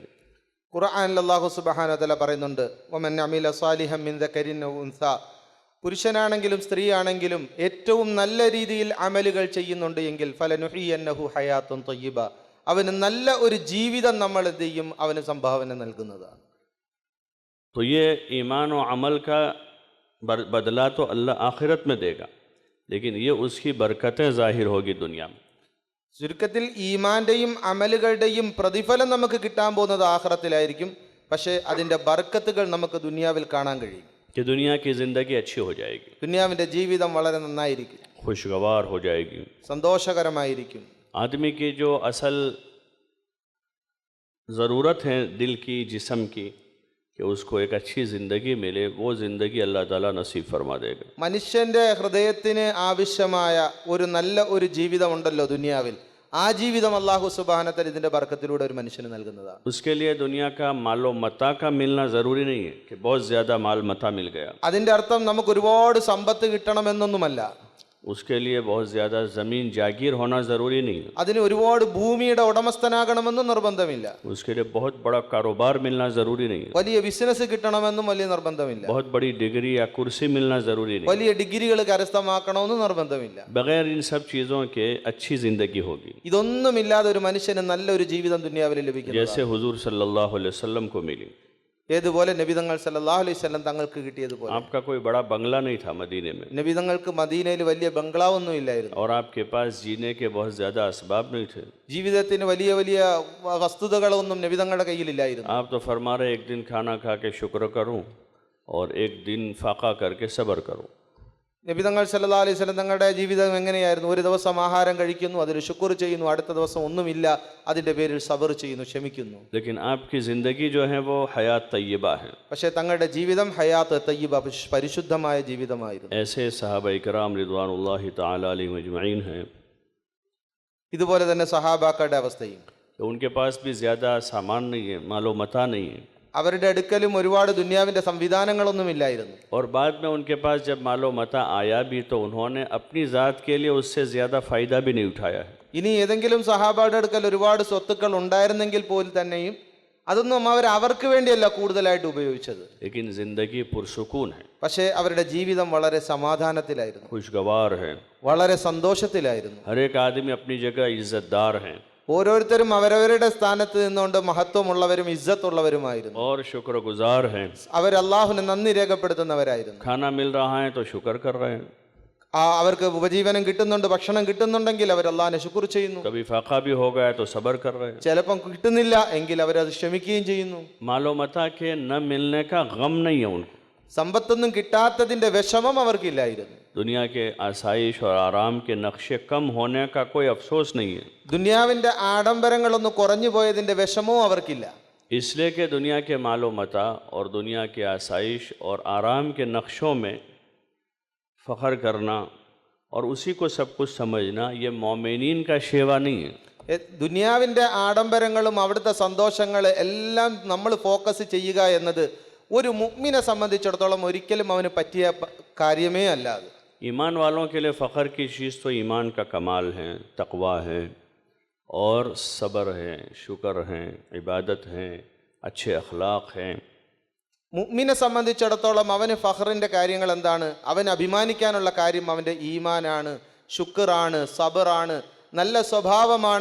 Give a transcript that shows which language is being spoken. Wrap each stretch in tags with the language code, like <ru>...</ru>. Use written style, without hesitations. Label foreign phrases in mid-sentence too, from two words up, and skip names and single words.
<ml>ഖുർആനിൽ</ml> <ar>الله سبحانه وتعالى</ar> <ml>പറയുന്നുണ്ട്</ml> <ar>ومن عمل صالحا من ذكر أو أنثى.</ar> <ml>പുരുഷനാണെങ്കിലും സ്ത്രീയാണെങ്കിലും ഏറ്റവും നല്ല രീതിയിൽ അമലുകൾ ചെയ്യുന്നുണ്ട് എങ്കിൽ</ml> <ar>فلنحيينه حياة طيبة,</ar> <ml>അവന് നല്ല ഒരു ജീവിതം നമ്മൾ എന്ത് ചെയ്യും, അവന് സംഭാവന നൽകുന്നതാണ്.</ml> <hi>तो ये ईमान और अमल का बदला तो अल्लाह आखिरत में देगा, लेकिन ये उसकी बरकतें ज़ाहिर होगी दुनिया में.</hi> <ml>ചുരുക്കത്തിൽ ഈമാന്റെയും അമലുകളുടെയും പ്രതിഫലം നമുക്ക് കിട്ടാൻ പോകുന്നത് ആഖിറത്തിലായിരിക്കും. പക്ഷേ അതിന്റെ ബർക്കത്തുകൾ നമുക്ക് ദുനിയാവിൽ കാണാൻ കഴിയും.</ml> <hi>कि दुनिया की ज़िंदगी अच्छी हो जाएगी,</hi> <ml>ദുനിയാവിന്റെ ജീവിതം വളരെ നന്നായിരിക്കും,</ml> <hi>खुशगवार हो जाएगी.</hi> <ml>സന്തോഷകരമായിരിക്കും.</ml> <hi>आदमी की जो असल ज़रूरत है दिल की, जिस्म की, कि उसको एक अच्छी ज़िंदगी मिले, वो ज़िंदगी अल्लाह ताला नसीब फरमा देगा.</hi> <ml>മനുഷ്യന്റെ ഹൃദയത്തിന് ആവശ്യമായ ഒരു നല്ല ഒരു ജീവിതമുണ്ടല്ലോ ദുനിയാവിൽ, ആ ജീവിതം</ml> <ar>الله سبحانه وتعالى</ar> <ml>ഇതിന്റെ ബർക്കത്തിലൂടെ ഒരു മനുഷ്യന് നൽകുന്നതാണ്.</ml> <hi>उसके लिए दुनिया का मालो मता का मिलना ज़रूरी नहीं है कि बहुत ज़्यादा माल मता मिल गया.</hi> <ml>അതിന്റെ അർത്ഥം നമുക്ക് ഒരുപാട് സമ്പത്ത് കിട്ടണമെന്നൊന്നുമല്ല.</ml> <hi>उसके लिए बहुत ज़्यादा ज़मीन जागीर होना ज़रूरी नहीं है.</hi> <ml>അതിന് ഒരുപാട് ഭൂമിയുടെ ഉടമസ്ഥനാകണമെന്നും നിർബന്ധമില്ല.</ml> <hi>उसके लिए बहुत बड़ा कारोबार मिलना ज़रूरी नहीं है.</hi> <ml>വലിയ ബിസിനസ് കിട്ടണമെന്നും വലിയ നിർബന്ധമില്ല.</ml> <hi>बहुत बड़ी डिग्री या कुर्सी मिलना ज़रूरी नहीं है.</hi> <ml>വലിയ ഡിഗ്രികൾ കരസ്ഥമാക്കണമെന്നും നിർബന്ധമില്ല.</ml> <hi>बगैर इन सब चीज़ों के अच्छी ज़िंदगी होगी.</hi> <ml>ഇതൊന്നുമില്ലാതെ ഒരു മനുഷ്യന് നല്ലൊരു ജീവിതം ദുനിയാവിൽ ലഭിക്കും.</ml> <hi>जैसे हुजूर</hi> <ar>صلى الله عليه وسلم</ar> <hi>को मिली.</hi> <ml>ഏതുപോലെ നബിതങ്ങൾ</ml> <ar>صلى الله عليه وسلم</ar> <ml>തങ്ങൾക്ക് കിട്ടിയതുപോലെ.</ml> <hi>आपका कोई बड़ा बंगला नहीं था मदीने में,</hi> <ml>നബിതങ്ങൾക്ക് മദീനയിൽ വലിയ ബംഗ്ലാവൊന്നും ഇല്ലായിരുന്നു.</ml> <hi>और आपके पास जीने के बहुत ज़्यादा असबाब नहीं थे.</hi> <ml>ജീവിതത്തിന് വലിയ വലിയ വസ്തുതകളൊന്നും നബിതങ്ങളുടെ കയ്യിലില്ലായിരുന്നു.</ml> <hi>आप तो फरमा रहे एक दिन खाना खा के शुक्र करूं, और एक दिन फाका करके सब्र करो।</hi> <ml>നബി തങ്ങൾ</ml> <ar>صلى الله عليه وسلم</ar> <ml>തങ്ങളുടെ ജീവിതം എങ്ങനെയായിരുന്നു? ഒരു ദിവസം ആഹാരം കഴിക്കുന്നു, അതിൽ ശുക്ർ ചെയ്യുന്നു, അടുത്ത ദിവസം ഒന്നുമില്ല, അതിൻ്റെ പേരിൽ സബർ ചെയ്യുന്നു, ക്ഷമിക്കുന്നു.</ml> <hi>लेकिन आपकी ज़िंदगी जो है वो</hi> <ar>حياة طيبة</ar> <hi>है।</hi> <ml>പക്ഷേ തങ്ങളുടെ ജീവിതം</ml> <ar>حياة طيبة,</ar> <ml>പരിശുദ്ധമായ ജീവിതമായിരുന്നു.</ml> <hi>ऐसे सहाबा इकराम</hi> <ar>رضوان الله تعالى عليهم أجمعين</ar> <hi>हैं,</hi> <ml>ഇതുപോലെ തന്നെ സഹാബാക്കളുടെ അവസ്ഥയും.</ml> <hi>तो उनके पास भी ज़्यादा सामान नहीं है, मालो मता नहीं है,</hi> <ml>അവരുടെ അടുക്കലും ഒരുപാട് ദുനിയാവിൻ്റെ സംവിധാനങ്ങളൊന്നുമില്ലായിരുന്നു.</ml> <hi>और बाद में उनके पास जब मालो मता आया भी तो उन्होंने अपनी ज़ात के लिए उससे ज़्यादा फ़ायदा भी नहीं उठाया है।</hi> <ml>ഇനി ഏതെങ്കിലും സഹാബായുടെ അടുക്കൽ ഒരുപാട് സ്വത്തുക്കൾ ഉണ്ടായിരുന്നെങ്കിൽ പോലും തന്നെയും അതൊന്നും അവർക്ക് വേണ്ടിയല്ല കൂടുതലായിട്ട് ഉപയോഗിച്ചത്.</ml> <hi>लेकिन ज़िंदगी पुरसुकून है,</hi> <ml>പക്ഷേ അവരുടെ ജീവിതം വളരെ സമാധാനത്തിലായിരുന്നു,</ml> <hi>खुशगवार है,</hi> <ml>വളരെ സന്തോഷത്തിലായിരുന്നു.</ml> <hi>हर एक आदमी अपनी जगह इज़्ज़तदार हैं</hi> <ml>ഓരോരുത്തരും അവരവരുടെ സ്ഥാനത്ത് നിന്നുകൊണ്ട് മഹത്വമുള്ളവരും ഇസ്സത്തുള്ളവരുമായിരുന്നു.</ml> <hi>और शुक्रगुजार हैं,</hi> <ml>അവർ അള്ളാഹുവിനെ നന്ദി രേഖപ്പെടുത്തുന്നവരായിരുന്നു.</ml> <hi>खाना मिल रहा है तो शुक्र कर रहे हैं,</hi> <ml>അവർക്ക് ഉപജീവനം കിട്ടുന്നുണ്ട്, ഭക്ഷണം കിട്ടുന്നുണ്ടെങ്കിൽ അവർ അള്ളാഹിനെ ശുക്ർ ചെയ്യുന്നു.</ml> <hi>कभी फाका भी हो गया तो सब्र कर रहे हैं।</hi> <ml>ചിലപ്പം കിട്ടുന്നില്ല എങ്കിൽ അവരത് ക്ഷമിക്കുകയും ചെയ്യുന്നു.</ml> <hi>मालो मता के न मिलने का गम नहीं है उनको,</hi> <ml>സമ്പത്തൊന്നും കിട്ടാത്തതിന്റെ വിഷമം അവർക്കില്ലായിരുന്നു.</ml> <hi>दुनिया के आसाइश और आराम के नक्शे कम होने का कोई अफसोस नहीं है,</hi> <ml>ദുനിയാവിന്റെ ആഡംബരങ്ങളൊന്ന് കുറഞ്ഞു പോയതിന്റെ വിഷമവും അവർക്കില്ല.</ml> <hi>इसलिए कि दुनिया के मालो मता और दुनिया के आसाइश और आराम के नक्शों में फ़ख्र करना और उसी को सब कुछ समझना ये मोमिनीन का शेवा नहीं है।</hi> <ml>ദുനിയാവിന്റെ ആഡംബരങ്ങളും അവിടുത്തെ സന്തോഷങ്ങൾ എല്ലാം നമ്മൾ ഫോക്കസ് ചെയ്യുക എന്നത് ഒരു മുഅ്മിനെ സംബന്ധിച്ചിടത്തോളം ഒരിക്കലും അവന് പറ്റിയ കാര്യമേ അല്ല. അത്</ml> <hi>ईमान वालों के लिए फ़ख्र की चीज़ तो ईमान का कमाल है, तक़वा है और सब्र है, शुक्र है, इबादत है, अच्छे अखलाक़ हैं।</hi> <ml>മുഅ്മിനെ സംബന്ധിച്ചിടത്തോളം അവന് ഫഖറിന്റെ കാര്യങ്ങൾ എന്താണ്? അവൻ അഭിമാനിക്കാനുള്ള കാര്യം അവൻ്റെ ഈമാനാണ്, ശുക്റാണ്, സബറാണ്, നല്ല സ്വഭാവമാണ്.</ml>